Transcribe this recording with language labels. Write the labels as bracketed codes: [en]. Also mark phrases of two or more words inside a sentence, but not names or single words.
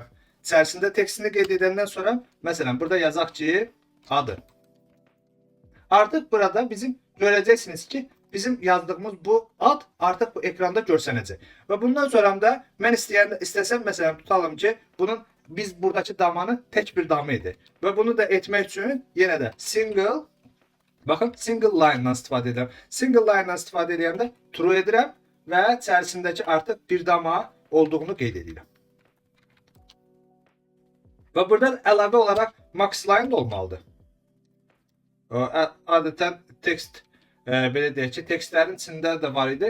[az] İçərisində textini qeyd edəndən sonra, məsələn, burada yazaq ki, adı. Artıq burada bizim görəcəksiniz ki, bizim yazdığımız bu ad artıq bu ekranda görsənəcək. Və bundan sonra da mən istəsəm, məsələn, tutalım ki, bunun biz buradakı damanı tek bir dama edir. Və bunu da etmək üçün yenə də single, baxın, [en] single line- [az] dan istifadə edirəm. [en] Single line- [az] dan istifadə edəndə true edirəm və içərisindəki artıq bir dama olduğunu qeyd edirəm. Və burada əlavə olaraq [en] max line [az] da olmalıdır. Adətən text, belə deyək ki, textlərin içində də var idi.